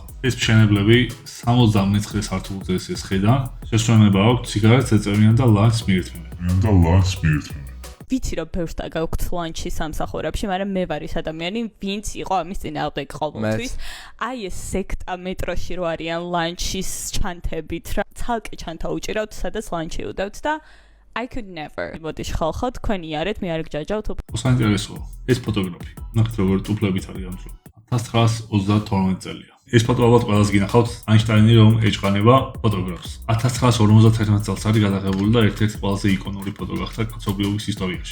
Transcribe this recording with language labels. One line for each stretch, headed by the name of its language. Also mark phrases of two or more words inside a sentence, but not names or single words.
Georgian: ეს მშენებლები 69 სართულზე ეს ხედან, შესვენება აქვს სიგარეტს ეწევიან და ლანჩს მიირთმევენ. ვიცი რომ ბევრს გაქვთ ლანჩი სამსახურებში, მაგრამ მე ვარ ის ადამიანი, ვინც იყო ამის წინააღმდეგ ყოველთვის. აი ეს სექტა მეტროში რო არიან ლანჩის ჩანთებით, რა ცალკე ჩანთა უჭირავთ, სადაც ლანჩი უდევთ და
English: I could never.
Georgian: მოდი ხალხო, თქვენ იარეთ, მე არ გჯაჯავთ. საინტერესოა. ეს ფოტოგრაფი. ნახეთ როგორ ტუფლებით არის ამ დროს. 1932 წელია. ეს ფოტო ალბათ ყველას გინახავთ, აინშტაინი რომ ეჭყანება ფოტოგრაფს. 1951 წელს არის გადაღებული და ერთ-ერთი ყველაზე იკონური ფოტო გახდა კაცობრიობის ისტორიაში.